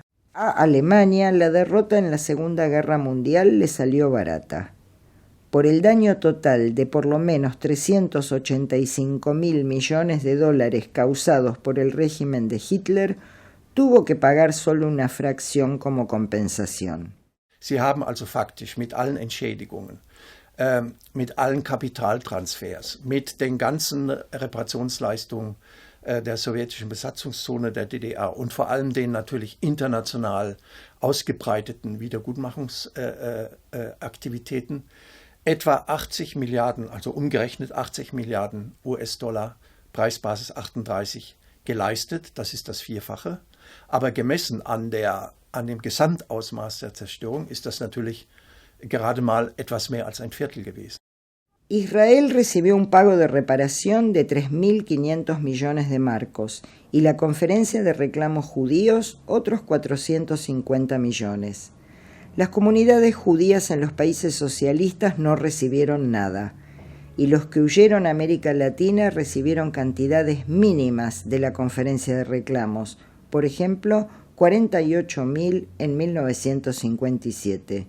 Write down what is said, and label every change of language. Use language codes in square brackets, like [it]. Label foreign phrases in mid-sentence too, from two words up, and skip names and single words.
[es] A Alemania, la derrota en la Segunda Guerra Mundial le salió barata. Por el daño total de por lo menos 385.000 millones de dólares causados por el régimen de Hitler, tuvo que pagar solo una fracción como compensación. [de] Sie haben also faktisch mit allen Entschädigungen, mit allen Kapitaltransfers, mit den ganzen Reparationsleistungen der sowjetischen Besatzungszone der DDR und vor allem den natürlich international ausgebreiteten Wiedergutmachungsaktivitäten etwa 80 Milliarden, also umgerechnet 80 Milliarden US-Dollar, Preisbasis 38, geleistet. Das ist das Vierfache. Aber gemessen an dem Gesamtausmaß der Zerstörung ist das natürlich gerade mal etwas mehr als ein Viertel gewesen. [es] Israel recibió un pago de reparación de 3.500 millones de marcos y la Conferencia de Reclamos Judíos otros 450 millones. Las comunidades judías en los países socialistas no recibieron nada y los que huyeron a América Latina recibieron cantidades mínimas de la Conferencia de Reclamos, por ejemplo, 48.000 en 1957.